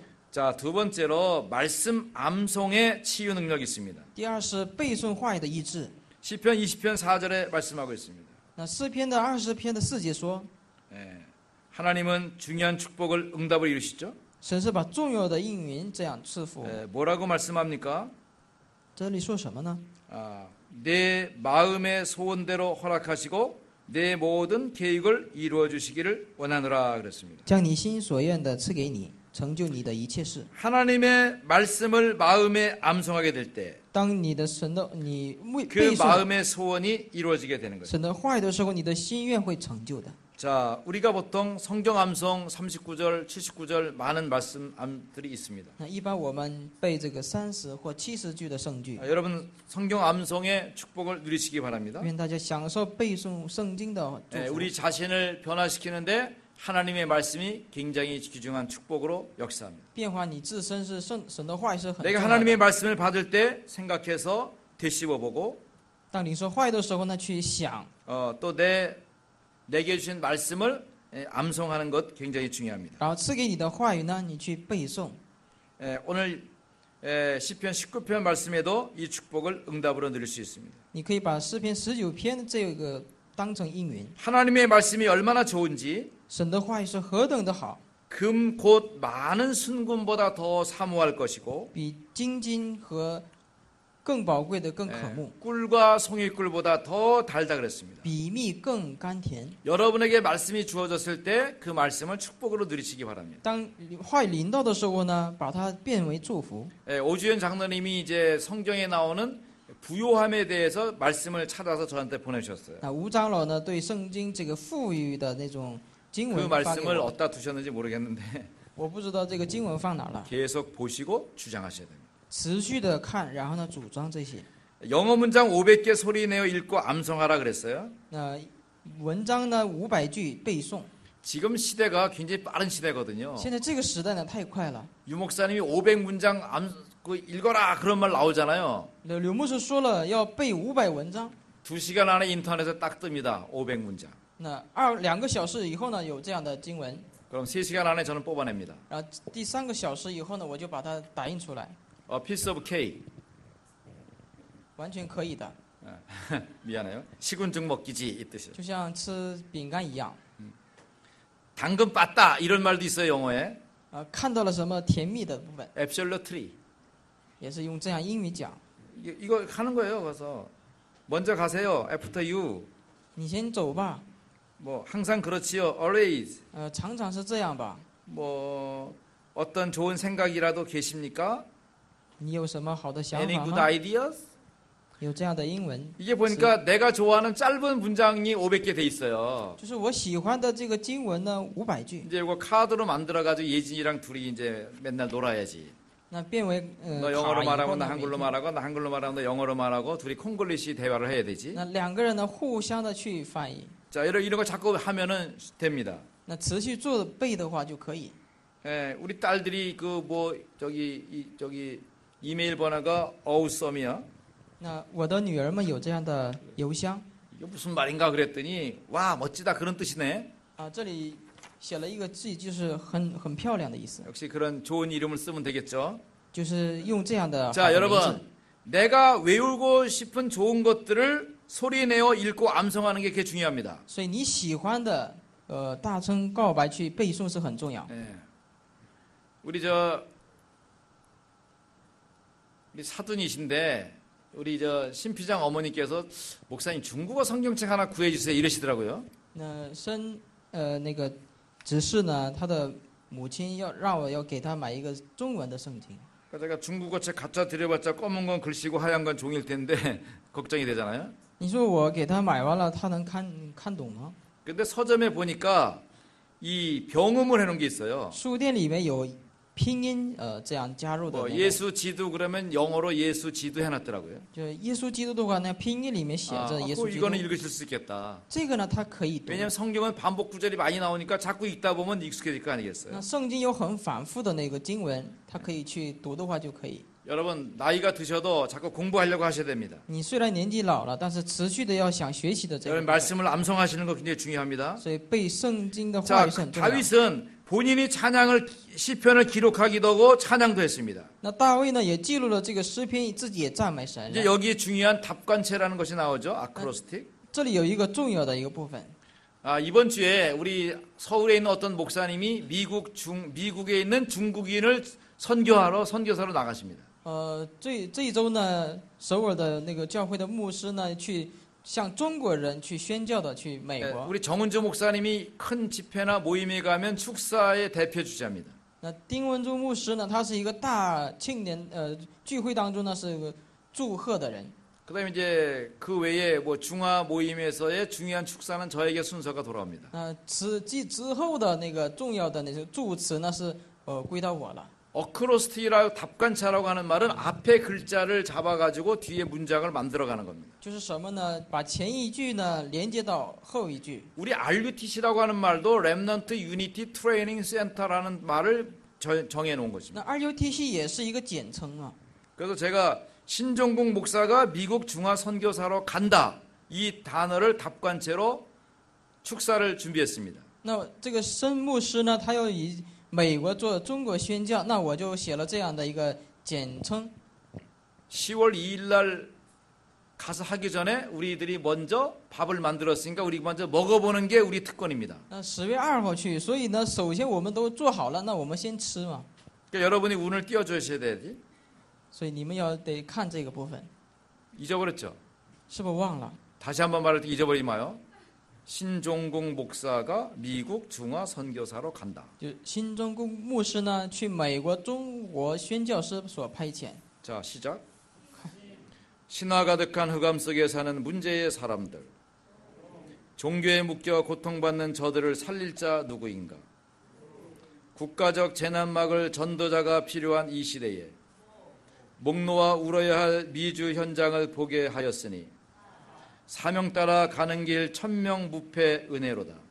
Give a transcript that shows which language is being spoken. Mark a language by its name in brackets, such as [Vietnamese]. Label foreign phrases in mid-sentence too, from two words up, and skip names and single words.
[Korean] 자, 두 번째로 말씀 암송의 치유 능력이 있습니다. [Chinese] 第二是背诵话语的医治。 [Korean] 시편 20편 4절에 말씀하고 있습니다. [Chinese] 那诗篇的20篇的4节说， [Korean] 하나님은 중요한 축복을 응답을 이루시죠. [Chinese] 神是把重要的应允这样赐福。 [Korean] 뭐라고 말씀합니까? [Chinese] 这里说什么呢？ [Korean] 내 마음의 소원대로 허락하시고 내 모든 계획을 이루어 주시기를 원하노라 그랬습니다. [Chinese] 将你心所愿的赐给你，成就你的一切事。 [Korean] 하나님의 말씀을 마음에 암송하게 될 때 그 [Chinese] 当你的神的你背诵 [Korean] 마음의 소원이 이루어지게 되는 거죠. [Chinese] 神的话语的时候，你的心愿会成就的。 [Korean] 자, 우리가 보통 성경 암송 39절, 79절 많은 말씀들이 있습니다. [Chinese] 那一般我们背这个30或70句的圣句， [Korean] 여러분 성경 암송의 축복을 누리시기 바랍니다. [Chinese] 愿大家享受背诵圣经的祝福。 [Korean] 우리 자신을 변화시키는데 하나님의 말씀이 굉장히 귀중한 축복으로 역사합니다. [Chinese] 变化你自身是神的话语是很重 [Korean] 내가 [Chinese] 要 [Korean] 하나님의 [Chinese] 的。 [Korean] 말씀을 받을 때 생각해서 되씹어보고 [Chinese] 当领受话语的时候呢，去想， [Korean] 또 내게 주신 말씀을 암송하는 것 굉장히 중요합니다. [Chinese] 然后赐给你的话语呢，你去背诵。 [Korean] 오늘 시편 19편 말씀에도 이 축복을 응답으로 누릴 수 있습니다. [Chinese] 你可以把诗篇19篇这个当成应允。 [Korean] 하나님의 말씀이 얼마나 좋은지 [Chinese] 神的话语是何等的好， [Korean] 금 곧 많은 순금보다 더 사모할 것이고 [Chinese] 比金金和更宝贵的更渴慕， [Korean] 꿀과 송이꿀보다 더 달다 그랬습니다. [Chinese] 比蜜更甘甜。 [Korean] 여러분에게 말씀이 주어졌을 때 그 말씀을 축복으로 누리시기 바랍니다. [Chinese] 当话语临到的时候呢，把它变为祝福。 [Korean] 오주연 장로님이 이제 성경에 나오는 부요함에 대해서 말씀을 찾아서 저한테 보내주셨어요. [Chinese] 那吴长老呢，对圣经这个富裕的那种经 [Korean] 그 [Chinese] 文发给 [Korean] 말씀을 [Chinese] 我， [Korean] 어디다 두셨는지 모르겠는데 [Chinese] 我不知道这个经文放哪了。 [Korean] 계속 보시고 주장하셔야 됩니다. [Chinese] 持续的看，然后呢主张这些。 [Korean] 영어 문장 500개 소리내어 읽고 암송하라 그랬어요. [Chinese] 那文章呢500句背诵。 [Korean] 지금 시대가 굉장히 빠른 시대거든요. [Chinese] 现在这个时代呢太快了。 [Korean] 유 목사님이 500문장 읽어라 그런 말 나오잖아요. [Chinese] 刘牧师说了要背500文章， [Korean] 2시간 안에 인터넷에 딱 뜹니다. 500문장. [Chinese] 那2个小时以后呢有这样的经文， [Korean] 그럼 3시간 안에 저는 뽑아냅니다. [Chinese] 然后第3个小时以后呢我就把它打印出来， [English] piece of cake. [Chinese] 完全可以的， [Korean] 미안해요. 식은죽 먹기지 이 뜻이에요. [Chinese] 就像吃饼干一样。 [Korean] 당근 빻다 이런 말도 있어요 영어에. [Chinese] 看到了什么甜蜜的部分， [Korean] absolutely. [Chinese] 也是用这样英语讲。 [Korean] 이거 하는 거예요. 그래서 먼저 가세요. [English] After you. [Chinese] 你先走吧， [Korean] 뭐 항상 그렇지요. Always. [Chinese] 常常是这样吧。 [Korean] 뭐 어떤 좋은 생각이라도 계십니까? [Chinese] 你有什么好的想 [English] Any [Chinese] 法 [English] good [Chinese] 吗？ [English] ideas? [Chinese] 有这样的英文， [Korean] 이게 보니까 내가 좋아하는 짧은 문장이 500개 돼 있어요. [Chinese] 就是我喜欢的这个经文呢，500句， [Korean] 이제 이거 카드로 만들어가지고 예진이랑 둘이 이제 맨날 놀아야지. [Chinese] 那变为 [Korean] 너 영어로 [Chinese] 卡以 [Korean] 말하고 [Chinese] 后 [Korean] 나 [Chinese] 呢，每 [Korean] 한글로 [Chinese] 天 [Korean] 말하고 나 한글로 말하고 너 영어로 말하고 둘이 콩글리시 대화를 해야 되지. [Chinese] 那两个人呢互相的去翻译， [Korean] 자, 이런 거 자꾸 하면은 됩니다. [Chinese] 那持续做背的话就可以。 [Korean] 예, 우리 딸들이 그 뭐 저기 이메일 번호가 어우썸이야. [Chinese] 那我的女儿们有这样的邮箱 [Korean] 이거 무슨 말인가 그랬더니 와 멋지다 그런 뜻이네. [Chinese] 啊，这里写了一个字，就是很漂亮的意思， [Korean] 역시 그런 좋은 이름을 쓰면 되겠죠. [Chinese] 就是用这样的好 [Korean] 자, [Chinese] 的名字。 [Korean] 여러분 내가 외우고 싶은 좋은 것들을 소리내어 읽고 암송하는 게 그게 중요합니다. [Chinese] 所以你喜欢的大声告白去背诵是很重要。 [Korean] 예. 우리 사돈이신데 우리 신피장 어머니께서 목사님 중국어 성경책 하나 구해주세요 이러시더라고요. [Chinese] 那那个执事呢，他的母亲让我要给他买一个中文的圣经。 [Korean] 그러니까 제가 중국어 책 갖다 드려봤자 검은 건 글씨고 하얀 건 종일 텐데 걱정이 되잖아요. [Chinese] 你说我给他买完了，他能看懂吗？ [Korean] 근데 서점에 보니까 이 병음을 해놓은 게 있어요. [Chinese] 书店里面有拼音这样加入的、 [Korean] 뭐 [Chinese] 那个， [Korean] 예수 지도 그러면 영어로 예수 지도 해놨더라고요. [Chinese] 就耶稣基督的话，那拼音里面写着耶稣基督 [Korean] 이거는 。 읽으실 수 있겠다. [Chinese] 这个呢，它可以读。 [Korean] 왜냐하면 성경은 반복 구절이 많이 나오니까 자꾸 읽다 보면 익숙해질 거 아니겠어요. [Chinese] 那圣经有很反复的那个经文，它可以去读的话就可以。 [Korean] 여러분 나이가 드셔도 자꾸 공부하려고 하셔야 됩니다. [Chinese] 你虽然年纪老了，但是持续的要想学习的这个 [Korean] 여러분 [Chinese] 部分， [Korean] 말씀을 암송하시는 거 굉장히 중요합니다. [Chinese] 所以背圣经的话 [Korean] 자, [Chinese] 语是很重要。 [Korean] 다윗은 본인이 찬양을 시편을 기록하기도 하고 찬양도 했습니다. [Chinese] 那大卫呢，也记录了这个诗篇，自己也赞美神。 [Korean] 이제 여기에 중요한 답관체라는 것이 나오죠. 아크로스틱. [Chinese] 这里有一个重要的一个部分， [Korean] 이번 주에 우리 서울에 있는 어떤 목사님이 미국에 있는 중국인을 선교사로 나가십니다. [Chinese] 这一周呢，首尔的那个教会的牧师呢，去向中国人去宣教的，去美 [Korean] 네, [Chinese] 国。 [Korean] 우리 정은주 목사님이 큰 집회나 모임에 가면 축사의 대표 주자입니다. [Chinese] 那丁文珠牧师呢，他是一个大庆典聚会当中呢是个祝贺的人。 [Korean] 그다음에 이제 그 외에 뭐 중화 모임에서의 중요한 축사는 저에게 순서가 돌아옵니다. [Chinese] 之后的那个重要的那些祝词呢是归到我了。 [Korean] 어크로스틱이라고 답관차라고 하는 말은 앞에 글자를 잡아가지고 뒤에 문장을 만들어가는 겁니다. [Chinese] 就是什么呢？把前一句呢连接到后一句。 [Korean] 우리 RUTC라고 하는 말도 Remnant Unity Training Center라는 말을 정해놓은 것입니다. [Chinese] 那 RUTC 也是一个简称啊。 [Korean] 그래서 제가 신종국 목사가 미국 중화 선교사로 간다 이 단어를 답관체로 축사를 준비했습니다. [Chinese] 那这个申牧师呢，他要以美国做中国宣教，那我就写了这样的一个简称。 [Korean] 10월 2일 날 가서 하기 전에 우리들이 먼저 밥을 만들었으니까 우리 먼저 먹어보는 게 우리 특권입니다. [Chinese] 那10月2号去，所以呢，首先我们都做好了，那我们先吃嘛。 [Korean] 그러니까 여러분이 운을 띄워주셔야 돼야지. [Chinese] 所以你们要得看这个部分， [Korean] 잊어버렸죠? [Chinese] 是不是忘了？ [Korean] 다시 한번 말할 때 잊어버리지 마요. 신종국 목사가 미국 중화 선교사로 간다. [Chinese] 就新中共牧师呢，去美国中国宣教师所派遣。 [Korean] 자, 시작. 신화 가득한 흑암 속에 사는 문제의 사람들. 종교에 묶여 고통받는 저들을 살릴 자 누구인가? 국가적 재난막을 전도자가 필요한 이 시대에 목 놓아 울어야 할 미주 현장을 보게 하였으니 사명 따라 가는 길 천명무패 은혜로다.